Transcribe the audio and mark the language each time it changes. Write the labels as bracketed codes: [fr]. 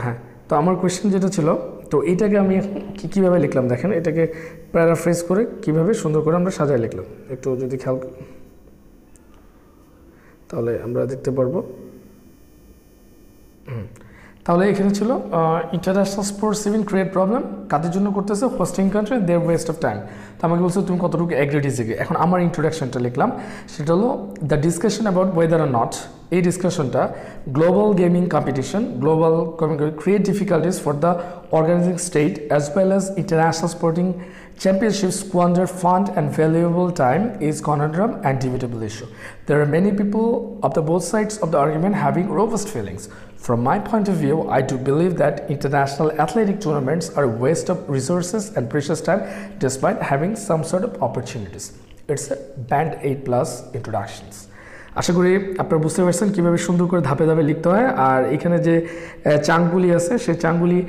[bn] হ্যাঁ তো আমার কোয়েশ্চেন যেটা ছিল, তো এইটাকে আমি কীভাবে লিখলাম দেখেন, এটাকে প্যারাফ্রেজ করে কীভাবে সুন্দর করে আমরা সাজায় লিখলাম, একটু যদি খেয়াল তাহলে আমরা দেখতে পারবো। তাহলে এখানে ছিল [en] international sports event create problem [bn] কাদের জন্য করতেছে, [en] Hosting country their waste of time. [bn] তো আমাকে বলছো তুমি কতটুকু এগ্রি ডিসএগ্রি। এখন আমার ইন্ট্রোডাকশনটা লিখলাম, সেটা হলো [en] the discussion about weather আর not [bn] এই ডিসকাশনটা [en] Global gaming competition global create difficulties for the organizing state as well as international sporting championships squander fund and valuable time is conundrum and debatable issue. There are many people of the both sides of the argument having robust feelings. From my point of view, I do believe that international athletic tournaments are a waste of resources and precious time despite having some sort of opportunities. It's a band 8+ introductions. [bn] আশা করি আপনারা বুঝতে পারছেন কীভাবে সুন্দর করে ধাপে ধাপে লিখতে হয় আর এখানে যে চাঙ্কগুলি আছে সেই চাঙ্কগুলি